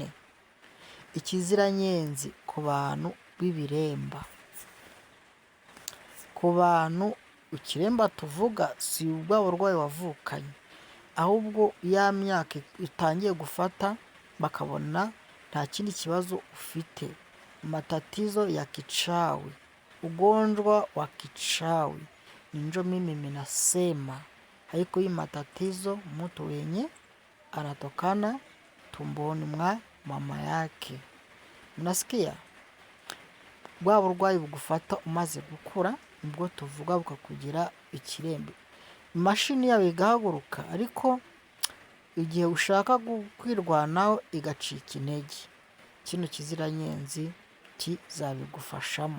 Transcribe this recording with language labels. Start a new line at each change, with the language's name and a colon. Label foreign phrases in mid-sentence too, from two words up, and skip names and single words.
Kinyarwanda: Ikiziranyenzi ku bantu b'ibiremba, ku bantu ikiremba tuvuga si ubwa burwayi wavukanye, ahubwo ya myaka itangiye gufata bakabona nta kindi kibazo ufite.
Swahili: Matatizo ya kichawi, ugonjwa wa kichawi, ndio mimi ninasema. Haiko hii matatizo mtu wenye anatokana tumboni mwa mama yake. Mnasikia?
Kinyarwanda: Bwa burwayi bugufata umaze gukura, nibwo tuvuga bukakugira ikirembe. imashini yawe igahaguruka, ariko igihe ushaka kwirwanaho igacika intege, kino kiziranyenzi kizabigufashamo.